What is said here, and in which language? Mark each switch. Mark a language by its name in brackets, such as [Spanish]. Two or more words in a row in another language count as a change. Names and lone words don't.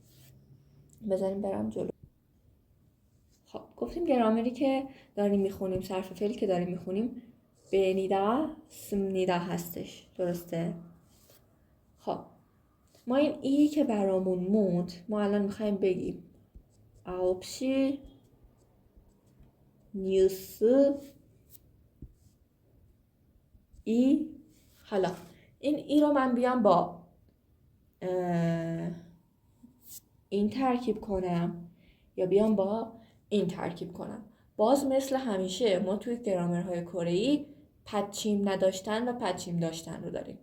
[Persian] بذاریم برم جلو. خب گفتیم گرامری که داریم میخونیم، صرف فعلی که داریم میخونیم [Korean] ㅂ니다 습니다 [Persian] هستش. درسته؟ خب ما این ای که برامون موند، ما الان میخوایم بگیم [Korean] 9시 뉴스 이. [Persian] حالا این ای رو من بیام با این ترکیب کنم یا بیام با این ترکیب کنم. باز مثل همیشه ما توی گرامرهای کره‌ای پدچیم نداشتن و پدچیم داشتن رو داریم.